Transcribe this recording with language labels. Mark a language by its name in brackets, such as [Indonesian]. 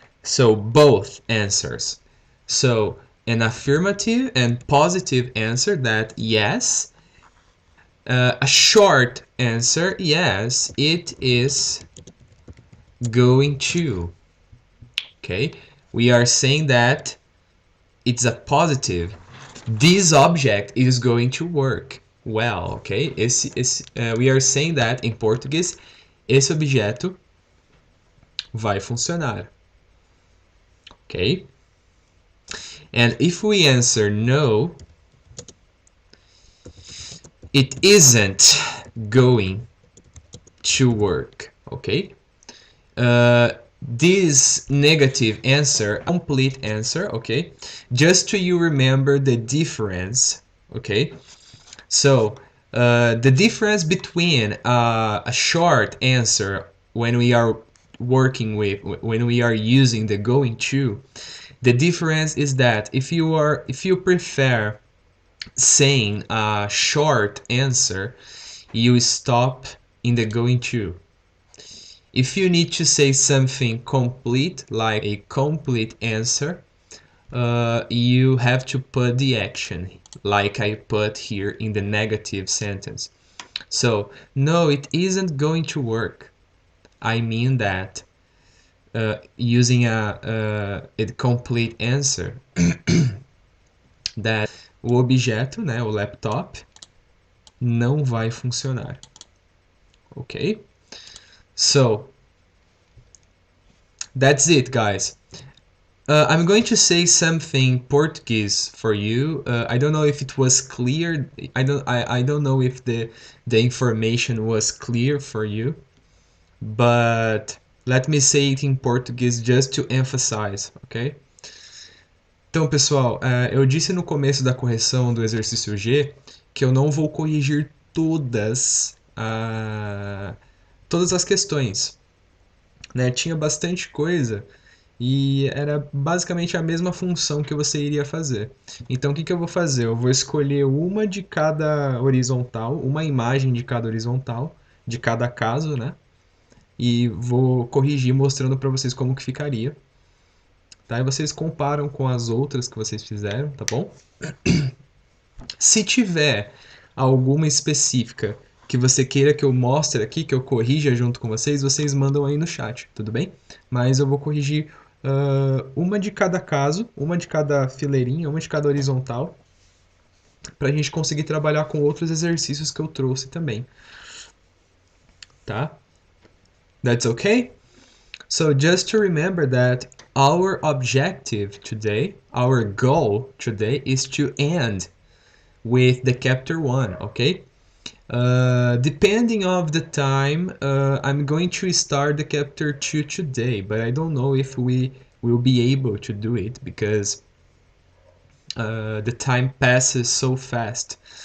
[English] So both answers. So an affirmative and positive answer that yes, a short answer, yes, it is going to, okay? We are saying that it's a positive. This object is going to work well, ok? We are saying that [Portuguese] em português, esse objeto vai funcionar, ok? [English] And if we answer no, it isn't going to work, ok? This negative answer, complete answer, okay? Just to you remember the difference, okay? So the difference between a short answer when we are working with, when we are using the going to, the difference is that if you prefer saying a short answer, you stop in the going to. If you need to say something complete, like a complete answer, you have to put the action, like I put here in the negative sentence. So, no, it isn't going to work. I mean that using a complete answer, that [Portuguese] o objeto, né, o laptop, não vai funcionar. [English] Ok? So, that's it, guys. I'm going to say something Portuguese for you. I don't know if it was clear. I don't know if the information was clear for you, but let me say it in Portuguese just to emphasize, ok? [Portuguese] Então, pessoal, eu disse no começo da correção do exercício G que eu não vou corrigir todas as questões, né? Tinha bastante coisa e era basicamente a mesma função que você iria fazer. Então, o que eu vou fazer? Eu vou escolher uma de cada horizontal, uma imagem de cada horizontal, de cada caso, né? E vou corrigir mostrando para vocês como que ficaria. Tá? E vocês comparam com as outras que vocês fizeram, tá bom? Se tiver alguma específica que você queira que eu mostre aqui, que eu corrija junto com vocês, vocês mandam aí no chat, tudo bem? Mas eu vou corrigir uma de cada caso, uma de cada fileirinha, uma de cada horizontal, para a gente conseguir trabalhar com outros exercícios que eu trouxe também. [English] Tá? That's okay? So just to remember that our objective today, our goal today is to end with the chapter 1, okay? Depending of the time, I'm going to start the chapter 2 today, but I don't know if we will be able to do it because the time passes so fast.